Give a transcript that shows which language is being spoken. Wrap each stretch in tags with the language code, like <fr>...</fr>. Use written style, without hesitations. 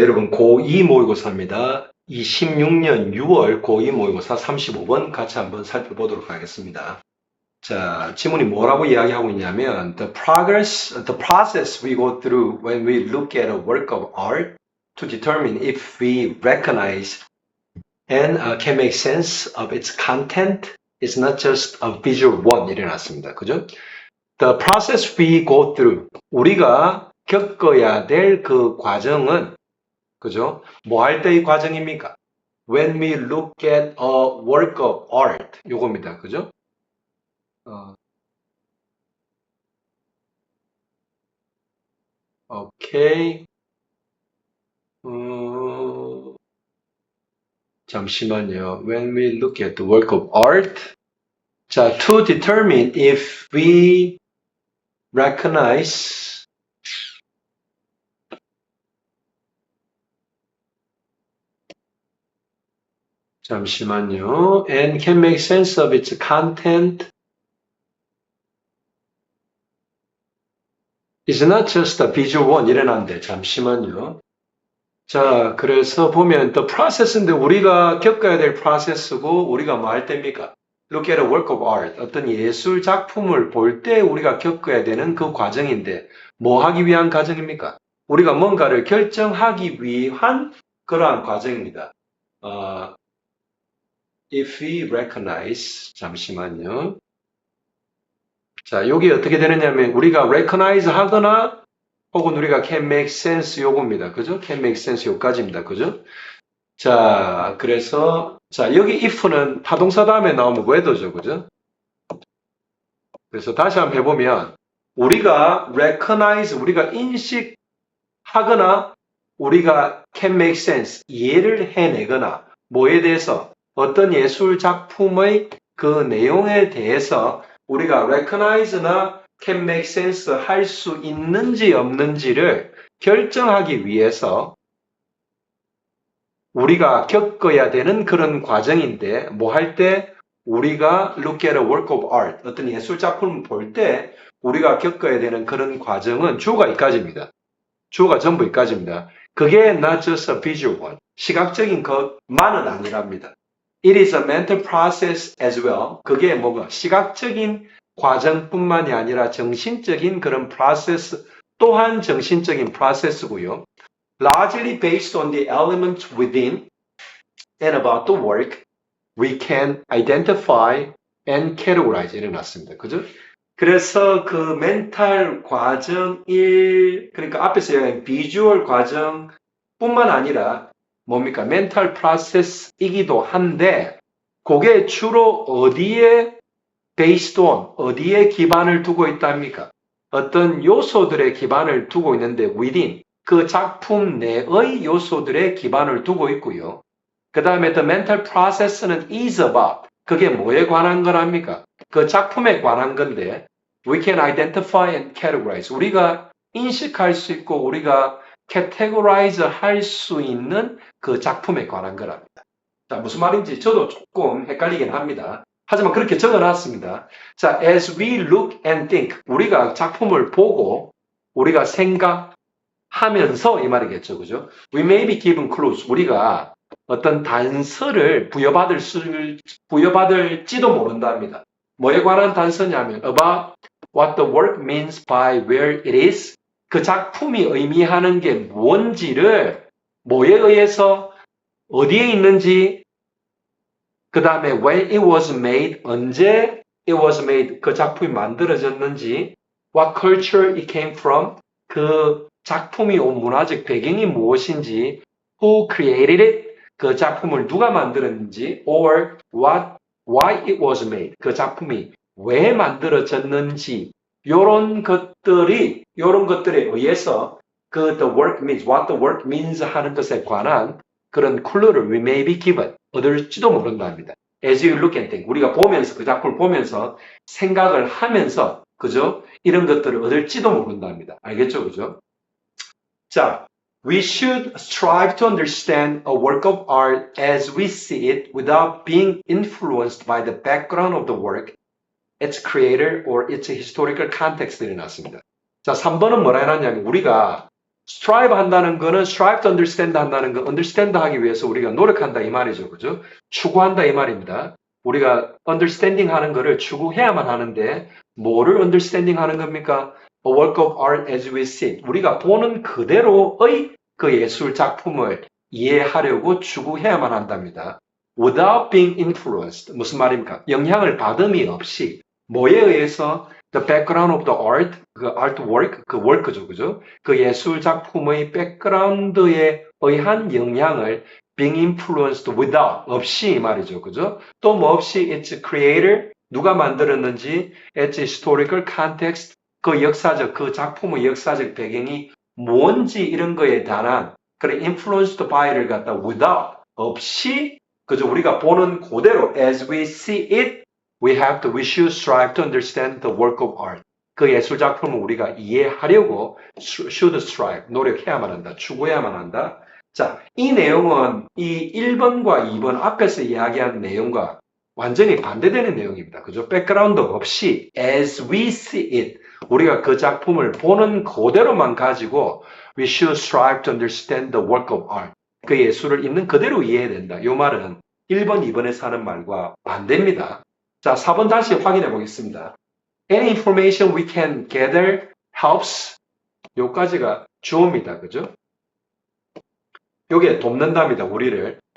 <ko>여러분, 고2 모의고사입니다. 26년 6월 고2 모의고사 35번 같이 한번 살펴보도록 하겠습니다. 자, 지문이 뭐라고 이야기하고 있냐면</ko> <en>the process we go through when we look at a work of art to determine if we recognize and can make sense of its content is not just a visual one.</en> <ko>이래 놨습니다. 그죠?</ko> <en>The process we go through,</en> <ko>우리가 겪어야 될 그 과정은 그죠? 뭐 할 때의 과정입니까?</ko> <en>When we look at a work of art.</en> <ko>요겁니다. 그죠? 어, 오케이. 어, 잠시만요.</ko> <en>When we look at the work of art. 자, to determine if we recognize</en> <ko>잠시만요.</ko> <en>And can make sense of its content is not just a visual one.</en> <ko>이래놨는데 잠시만요. 자, 그래서 보면 the process인데 우리가 겪어야 될 process고 우리가 뭐 할 때입니까?</ko> <en>Look at a work of art.</en> <ko>어떤 예술 작품을 볼 때 우리가 겪어야 되는 그 과정인데 뭐 하기 위한 과정입니까? 우리가 뭔가를 결정하기 위한 그러한 과정입니다.</ko> <en>If we recognize,</en> <ko>잠시만요. 자, 여기 어떻게 되느냐면 우리가 recognize 하거나 혹은 우리가</ko> <en>can make sense</en> <ko>요겁니다. 그죠?</ko> <en>can make sense</en> <ko>요까지입니다. 그죠? 자, 그래서 자, 여기 if는 타동사 다음에 나오면 whether죠. 그죠? 그래서 다시 한번 해보면 우리가 recognize, 우리가 인식하거나 우리가</ko> <en>can make sense,</en> <ko>이해를 해내거나 뭐에 대해서 어떤 예술 작품의 그 내용에 대해서 우리가 recognize나 can make sense 할 수 있는지 없는지를 결정하기 위해서 우리가 겪어야 되는 그런 과정인데 뭐 할 때 우리가</ko> <en>look at a work of art</en> <ko>어떤 예술 작품을 볼 때 우리가 겪어야 되는 그런 과정은 주어가 이까지입니다. 주어가 전부 이까지입니다. 그게</ko> <en>not just a visual one.</en> <ko>시각적인 것만은 아니랍니다.</ko> <en>It is a mental process as well.</en> <ko>그게 뭐가 시각적인 과정뿐만이 아니라 정신적인 그런 process 또한 정신적인 process고요.</ko> <en>Largely based on the elements within and about the work, we can identify and categorize.</en> <ko>이래 놨습니다. 그죠? 그래서 그 멘탈 과정 1, 그러니까 앞에서 얘기한 비주얼 과정뿐만 아니라 뭡니까? 멘탈 프로세스이기도 한데 그게 주로 어디에</ko> <en>based on,</en> <ko>어디에 기반을 두고 있답니까? 어떤 요소들의 기반을 두고 있는데 within, 그 작품 내의 요소들의 기반을 두고 있고요. 그 다음에 the mental process는 is about, 그게 뭐에 관한 거랍니까? 그 작품에 관한 건데</ko> <en>we can identify and categorize.</en> <ko>우리가 인식할 수 있고 우리가 categorize 할 수 있는 그 작품에 관한 거랍니다. 자, 무슨 말인지 저도 조금 헷갈리긴 합니다. 하지만 그렇게 적어놨습니다. 자,</ko> <en>as we look and think,</en> <ko>우리가 작품을 보고 우리가 생각하면서 이 말이겠죠, 그죠?</ko> <en>We may be given clues.</en> <ko>우리가 어떤 단서를 부여받을지도 모른답니다. 뭐에 관한 단서냐면</ko> <en>about what the work means by where it is.</en> <ko>그 작품이 의미하는 게 뭔지를 뭐에 의해서 어디에 있는지 그 다음에</ko> <en>when it was made,</en> <ko>언제 it was made, 그 작품이 만들어졌는지</ko> <en>what culture it came from,</en> <ko>그 작품이 온 문화적 배경이 무엇인지</ko> <en>who created it,</en> <ko>그 작품을 누가 만들었는지</ko> <en>or why it was made,</en> <ko>그 작품이 왜 만들어졌는지 요런 것들에 의해서 그 the work means,</ko> <en>what the work means</en> <ko>하는 것에 관한 그런 clue를</ko> <en>we may be given,</en> <ko>얻을지도 모른답니다.</ko> <en>As you look and think,</en> <ko>우리가 보면서 그 작품을 보면서 생각을 하면서 그죠? 이런 것들을 얻을지도 모른답니다. 알겠죠? 그죠?</ko> <en>자, we should strive to understand a work of art as we see it without being influenced by the background of the work, its creator or its historical context</en> <ko>를 해놨습니다. 자, 3번은 뭐라 해놨냐면 우리가 strive 한다는 거는</ko> <en>strive to understand</en> <ko>한다는 거 understand 하기 위해서 우리가 노력한다 이 말이죠. 그죠? 추구한다 이 말입니다. 우리가 understanding 하는 거를 추구해야만 하는데 뭐를 understanding 하는 겁니까?</ko> <en>A work of art as we see it.</en> <ko>우리가 보는 그대로의 그 예술 작품을 이해하려고 추구해야만 한답니다.</ko> <en>Without being influenced.</en> <ko>무슨 말입니까? 영향을 받음이 없이 뭐에 의해서</ko> <en>the background of the art,</en> <ko>그 artwork, 그 work죠, 그죠? 그 예술 작품의 백그라운드에 의한 영향을</ko> <en>being influenced without,</en> <ko>없이 이 말이죠, 그죠? 또 뭐 없이 its creator, 누가 만들었는지,</ko> <en>its historical context,</en> <ko>그 역사적, 그 작품의 역사적 배경이 뭔지 이런 거에 대한 그런 influenced by를 갖다 without, 없이, 그죠? 우리가 보는 그대로</ko> <en>as we see it, we should strive to understand the work of art.</en> <ko>그 예술 작품을 우리가 이해하려고</ko> <en>should strive,</en> <ko>노력해야만 한다, 추구해야만 한다. 자, 이 내용은 이 1번과 2번 앞에서 이야기한 내용과 완전히 반대되는 내용입니다. 그죠?</ko> <en>백그라운드 없이 as we see it,</en> <ko>우리가 그 작품을 보는 그대로만 가지고</ko> <en>we should strive to understand the work of art.</en> <ko>그 예술을 있는 그대로 이해해야 된다. 이 말은 1번, 2번에서 하는 말과 반대입니다. 자, 4번 다시 확인해 보겠습니다.</ko> <en>Any information we can gather helps.</en> <ko>요까지가 주어입니다. 그죠? 요게 돕는답니다. 우리를.</ko>